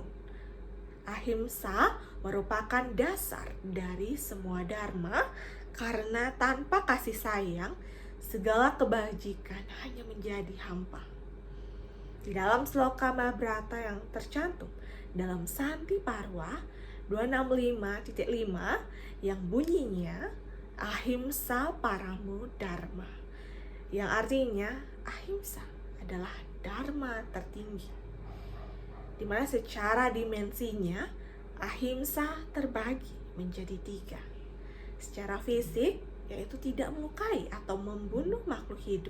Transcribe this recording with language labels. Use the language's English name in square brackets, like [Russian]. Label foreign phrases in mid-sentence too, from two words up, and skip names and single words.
[Indonesian] Ahimsa merupakan dasar dari semua dharma karena tanpa kasih sayang, segala kebajikan hanya menjadi hampa. Di dalam sloka Mahabharata yang tercantum dalam Santi Parwa 265.5 yang bunyinya [Sanskrit] ahimsa paramo dharma, [Indonesian] yang artinya ahimsa adalah dharma tertinggi, di mana secara dimensinya ahimsa terbagi menjadi 3. Secara fisik, yaitu tidak melukai atau membunuh makhluk hidup.